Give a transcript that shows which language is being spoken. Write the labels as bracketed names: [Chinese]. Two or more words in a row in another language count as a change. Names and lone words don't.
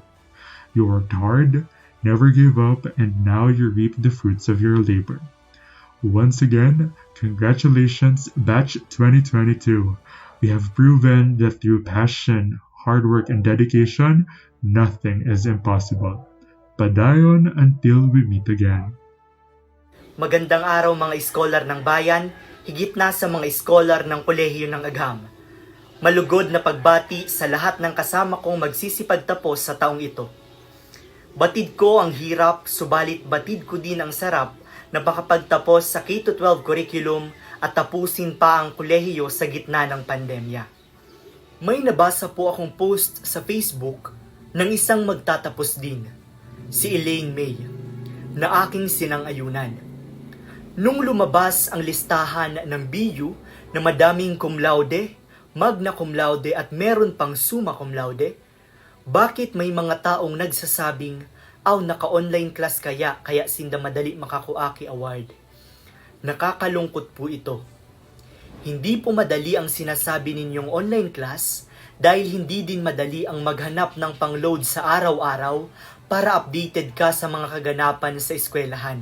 [English] You worked hard, never gave up, and now you reap the fruits of your labor. Once again, congratulations, Batch 2022. We have proven that through passion, hard work, and dedication, nothing is impossible. Padayon until we meet again. [Filipino] Magandang araw mga iskolar ng bayan, higit na sa mga iskolar ng kolehiyo ng Agham. Malugod na pagbati sa lahat ng kasama kong magsisipagtapos sa taong ito. Batid ko ang hirap, subalit batid ko din ang sarap na makapagtapos sa [English] K-12 curriculum [Filipino] at tapusin pa ang kolehiyo sa gitna ng pandemya. May nabasa po akong post sa Facebook ng isang magtatapos din, si Elaine May, na aking sinang-ayunan. Nung lumabas ang listahan ng BU na madaming [Latin] cum laude, magna cum laude [Filipino] at meron pang [Latin] summa cum laude, [Filipino] bakit may mga taong nagsasabing, naka- [English] online class [Filipino] kaya sinda madali makakuaki award? Nakakalungkot po ito. Hindi po madali ang sinasabi ninyong [English] online class [Filipino] dahil hindi din madali ang maghanap ng pang-load sa araw-araw para updated ka sa mga kaganapan sa eskwelahan.